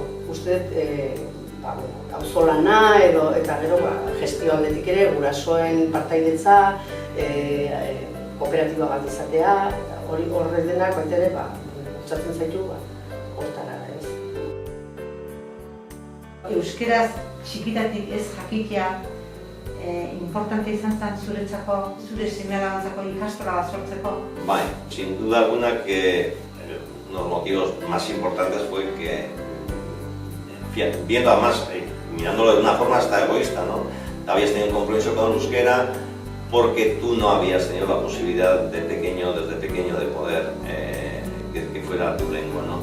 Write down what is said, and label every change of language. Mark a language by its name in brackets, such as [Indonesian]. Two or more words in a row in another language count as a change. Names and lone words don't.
[Basque] Uste auzolana eta gero gestio aldetik ere, gurasoen partaidetza, kooperatiba bat izatea, horrek denak baita ere, gutsatzen zaitu, hortara ez. Euskeraz txikitatik ez jakitea importante izan zen zuretzako, zure seme-alabantzako ikastola bat sortzeko? Bai, [Spanish] sin duda alguna que uno de los motivos más importantes fue que, viendo además, mirándolo de una forma hasta egoísta, ¿no? Habías tenido un compromiso con el euskera porque tú no habías tenido la posibilidad desde pequeño de poder que fuera tu lengua, ¿no?